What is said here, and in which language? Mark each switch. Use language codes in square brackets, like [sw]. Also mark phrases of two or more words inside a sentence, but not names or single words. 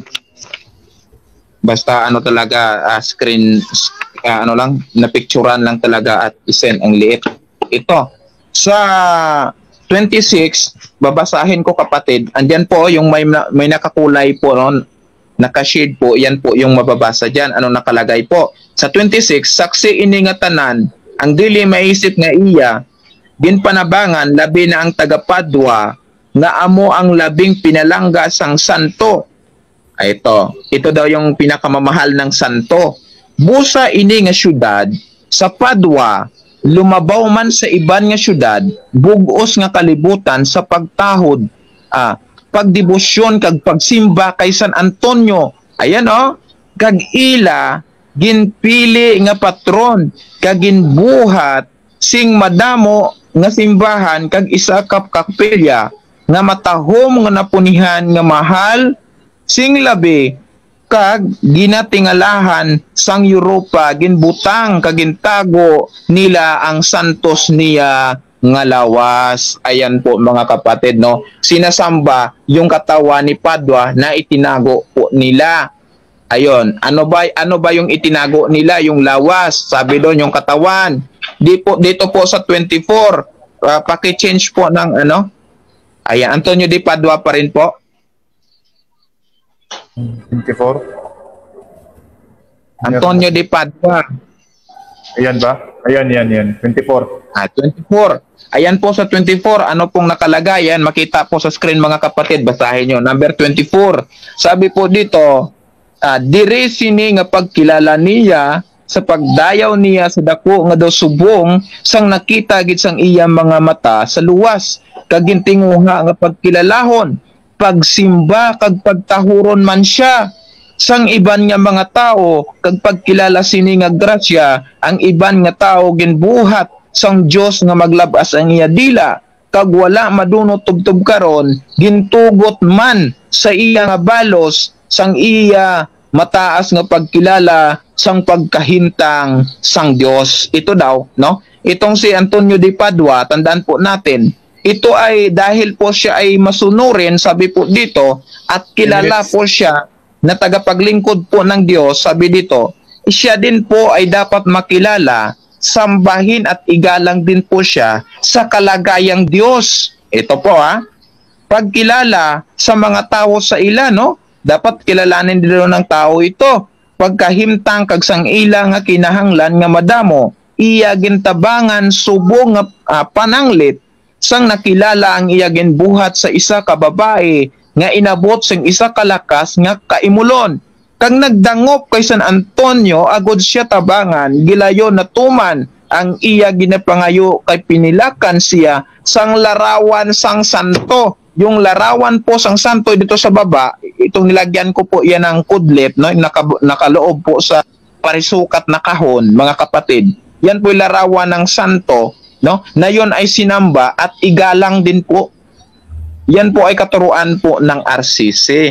[tl] Basta ano talaga, screen, ano lang, napicturan lang talaga at isend ang liit. Ito, sa 26, babasahin ko kapatid, andyan po yung may nakakulay po noon, naka-shade po, yan po yung mababasa dyan. Ano nakalagay po? [hil] Sa 26, saksi ini nga tanan, ang dili maisip nga iya, ginpanabangan labi na ang taga-Padua, nga amo ang labing pinalangga sang santo. [tl] Ito daw yung pinakamamahal ng santo. [hil] Busa ini nga syudad, sa Padua, lumabaw man sa iban nga syudad, bugos nga kalibutan sa pagtahod, pagdebosyon kag pagsimba kay San Antonio. Ayan kag ila ginpili nga patron kag ginbuhat sing madamo nga simbahan kag isa ka kapilya nga matahom nga napunihan nga mahal sing labi kag ginatingalahan sang Europa ginbutang kag gintago nila ang santos niya nga lawas. [tl] Ayan po mga kapatid, no? Sinasamba yung katawan ni Padua na itinago po nila. Ayon, ano ba yung itinago nila? Yung lawas. Sabi doon yung katawan. Dito po sa 24, paki-change po ng ano? Ayan, Antonio de Padua pa rin po. 24. Antonio de Padua. Ayan ba? Ayan, yan. 24. 24. Ayan po sa 24, ano pong nakalagay? Yan, makita po sa screen mga kapatid, basahin nyo. Number 24. Sabi po dito, [hil] diri sini nga pagkilala niya sa pagdayaw niya sa dako nga daw subong sang nakita gid sang iya mga mata sa luwas kagintinguha nga pagkilalahon pagsimba kag pagtahuron man siya sang iban nga mga tao kag pagkilala sini nga grasya ang iban nga tao ginbuhat sang Dios nga maglabas ang iya dila kag wala madunot tubtob karon gintugot man sa iya nga balos sang iya mataas nga pagkilala sang pagkahintang sang Dios. [tl] Ito daw, no? Itong si Antonio de Padua, tandaan po natin, ito ay dahil po siya ay masunurin, sabi po dito, at kilala po siya na tagapaglingkod po ng Diyos, sabi dito, siya din po ay dapat makilala, sambahin at igalang din po siya sa kalagayang Diyos. Ito po pagkilala sa mga tao sa ila, no? Dapat kilalanin din ng tao ito. [hil] Pagkahimtang kag sang ila nga kinahanglan nga madamo, iya gintabangan subong nga pananglit sang nakilala ang iya ginbuhat sa isa ka babae nga inabot sang isa ka lakas nga kaimulon. Kag nagdangop kay San Antonio agod siya tabangan, gilayon na tuman ang iya ginapangayo kay pinilakan siya sang larawan sang santo. [tl] Yung larawan po sang santo dito sa baba, itong nilagyan ko po yan ng kudlet, no? Nakaloob po sa parisukat na kahon, mga kapatid. Yan po yung larawan ng santo, no? Na yun ay sinamba at igalang din po. Yan po ay katuruan po ng RCC.